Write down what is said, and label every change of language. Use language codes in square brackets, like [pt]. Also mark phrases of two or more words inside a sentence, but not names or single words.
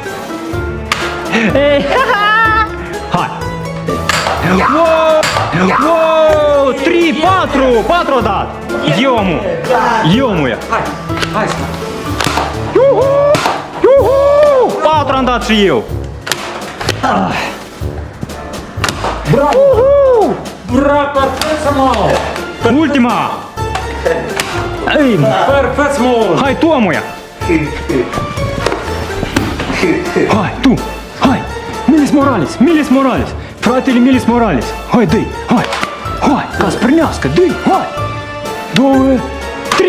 [ro] Ei, hai. Wow, 3, 4 dat. Eu mu ia. Hai. Iuhu! 4 am dat și eu. Bravo! [ru] Браво, perfect, мол. [ro] Ultima. Ei, [ru] Perfect, мол. [ro] hai tu, amuia. Hai, tu. Hai. Miles Morales. Fratele Miles Morales. Hai, dă-i. Hai. Ca să primească. Dă-i. Hai. 2, 3.